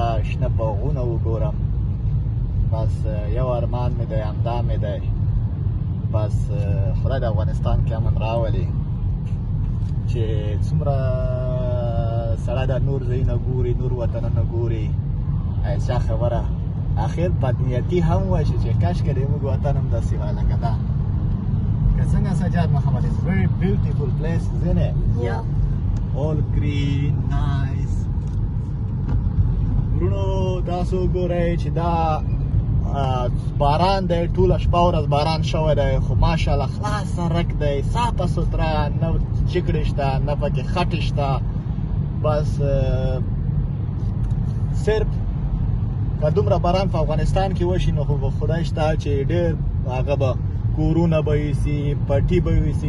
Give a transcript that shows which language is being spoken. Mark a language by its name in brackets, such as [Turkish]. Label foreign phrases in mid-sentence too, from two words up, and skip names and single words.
[Pashto] شنه باغونه وګورم بس یو ارمان مې دی همدا مې دی بس خدای د افغانستان کې امن راولي چې څومره سړی د نور ځایونه ګوري نور وطنونه ګوري ایسا خبره اخر بدنیتي هم وشي چې کاشکې د موږ وطن هم داسې وای لکه دا که څنګه سجاد محمد [English] is very beautiful place isn't it? Yeah. all green nice [Pashto] ورونو تاسو ګورئ چې دا باران دی ټوله شپه ورځ باران شوی دی خو ماشاءالله خلاص سړک دی صافه سوتره نه چکړې شته نه پکې خټې شته بس صرف که دومره باران په افغانستان کې وشي نو خو خدای شته چې ډېر هغه به کورونه به یوسي پټي به یوسي